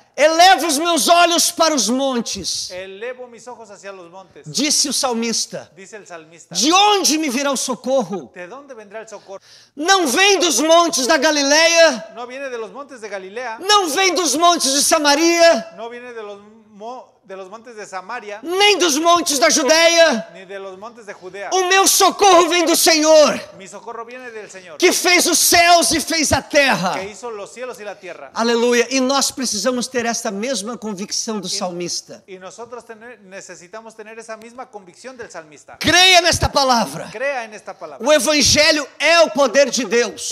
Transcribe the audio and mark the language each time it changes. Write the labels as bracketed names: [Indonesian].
[Portuguese] Eleva os meus olhos para os montes, [Spanish] Elevo mis ojos hacia los montes, [Portuguese] disse o salmista. [Spanish] dice el salmista. [Portuguese] De onde me virá o socorro? [Spanish] ¿De dónde vendrá el socorro? [Portuguese] Não vem dos montes da Galileia, [Spanish] No viene de los montes de Galilea, [Portuguese] não vem dos montes de Samaria, [Spanish] no viene de los montes de Samaria, [Portuguese] nem dos montes da Judéia. [Spanish] ni de los montes de Judea. [Portuguese] O meu socorro vem do Senhor, [Spanish] Mi socorro viene del Señor, [Portuguese] que fez os céus e fez a terra. [Spanish] que hizo los cielos y la tierra. [Portuguese] Aleluia. E nós precisamos ter esta mesma convicção do salmista. [Spanish] Y nosotros necesitamos tener esa misma convicción del salmista. [Portuguese] Creia nesta palavra. [Spanish] Crea en esta palabra. [Portuguese] O Evangelho é o poder de Deus.